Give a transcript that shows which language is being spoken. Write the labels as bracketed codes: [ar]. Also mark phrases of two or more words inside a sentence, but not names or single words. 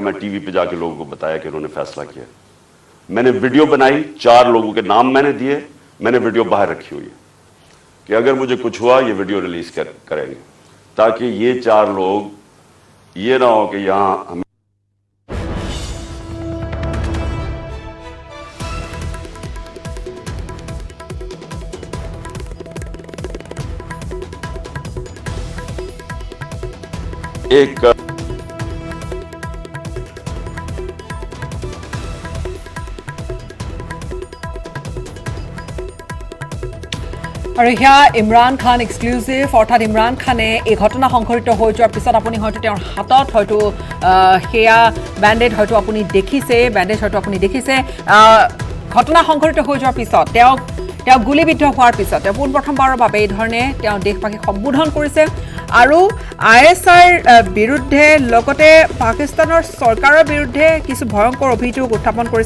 [hi] मैं टीवी पे जाके लोगों को बताया कि इन्होंने फैसला किया। मैंने वीडियो बनाई, 4 लोगों के नाम मैंने दिए, मैंने वीडियो बाहर रखी हुई है कि अगर मुझे कुछ हुआ ये वीडियो रिलीज करेंगे, ताकि ये 4 लोग ये ना हो कि यहां हमें एक [as] আৰু ইয়া ইমৰান খান এক্সক্লুসিভ, অৰ্থাৎ ইমৰান খানে এই ঘটনা সংঘটিত হৈ যোৱাৰ পিছত আপুনি হয়তো তেওঁৰ হাতত হয়তো সেয়া বেণ্ডেড হয়তো আপুনি দেখিছে, ঘটনা সংঘটিত হৈ যোৱাৰ পিছত তেওঁ গুলীবিদ্ধ হোৱাৰ পিছত তেওঁ পোনপ্ৰথমবাৰৰ বাবে এই ধৰণে তেওঁ দেশবাসীক সম্বোধন কৰিছে, আৰু ISIৰ বিৰুদ্ধে লগতে পাকিস্তানৰ চৰকাৰৰ বিৰুদ্ধে কিছু ভয়ংকৰ অভিযোগ উত্থাপন কৰিছে।